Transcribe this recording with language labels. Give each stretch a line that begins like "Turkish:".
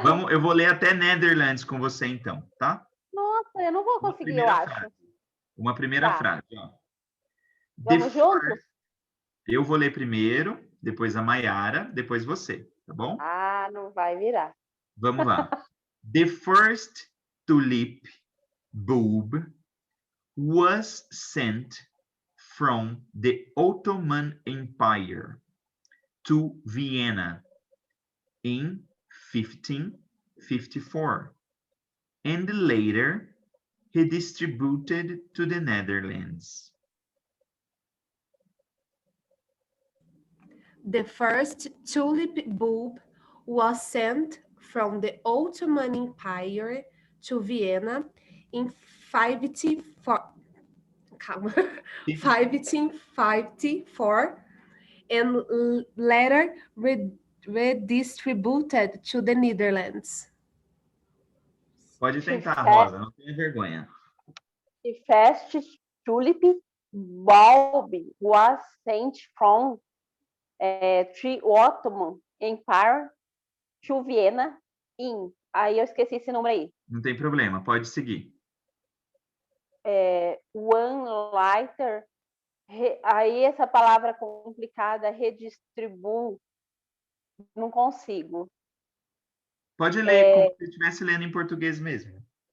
Portuguese: Eu vou ler até Netherlands com você, então, tá? Nossa, eu não vou conseguir, eu acho. Uma primeira frase, ó. Vamos juntos? Eu vou ler primeiro, depois a Mayara, depois você, tá bom? Não vai virar. Vamos lá.
English: The first tulip bulb was sent from the Ottoman Empire to Vienna in 1554 and later redistributed to the Netherlands. The first tulip bulb was sent from the Ottoman Empire to Vienna in 1554 and later redistributed to the Netherlands.
Portuguese: Pode tentar, Rosa, não tenha vergonha.
English: The first tulip bulb was sent from the Ottoman Empire to Vienna in...
Portuguese: Aí eu esqueci esse número aí. Não tem problema, pode seguir.
English: One lighter...
Portuguese: Aí essa palavra complicada, redistribui, não consigo. Pode ler como se estivesse lendo em português mesmo.